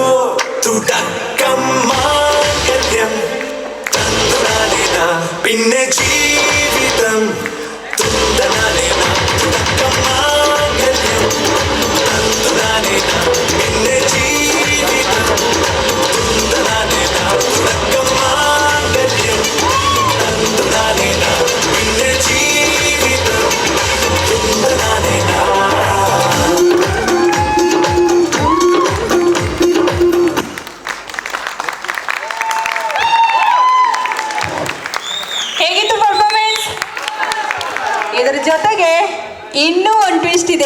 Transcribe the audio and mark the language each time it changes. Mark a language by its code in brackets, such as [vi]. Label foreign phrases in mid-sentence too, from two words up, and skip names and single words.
[ml] തുടക്കം മാംഗല്യം തന്തുനാനേന പിന്നെ ജീവിതം തുന്തനാനേന തുടക്കം മാംഗല്യം തന്തുനാനേന പിന്നെ ജീവിതം തുന്തനാനേന തുടക്കം മാംഗല്യം തന്തുനാനേന പിന്നെ ജീവിതം തുന്തനാനേന. [kn] ಹೇಗಿತ್ತು ಪರ್ಫಾರ್ಮೆನ್ಸ್? ಇದರ ಜೊತೆಗೆ ಇನ್ನೂ ಒಂದು ಟ್ವಿಸ್ಟ್ ಇದೆ.